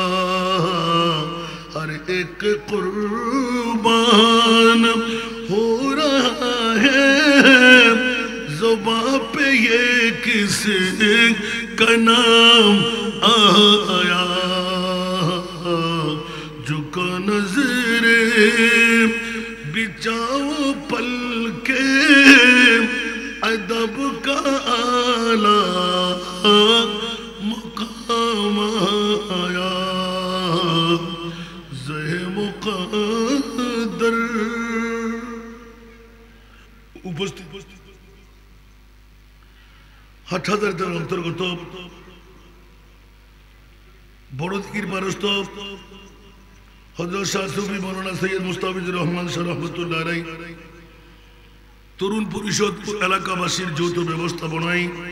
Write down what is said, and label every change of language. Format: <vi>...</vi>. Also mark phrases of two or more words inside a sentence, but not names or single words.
<ur>ہر ایک قربان ہو رہا ہے زبان پہ یہ کس کا نام آیا جھکا نظر بچاؤ پل کے ادب کا اعلیٰ مقام فرمایا زے مقدر</ur> <bn>উপস্থিত ৮০০০ টাকার অন্তর্গত বড় দিঘির পারস্থ হযরত শাহ সুফি মাওলানা সৈয়দ মুস্তাফিজুর রহমান শাহ রহমাতুল্লাহ আলাইহি তরুণ পরিষদ এলাকাবাসীর যৌথ ব্যবস্থাপনায়</bn>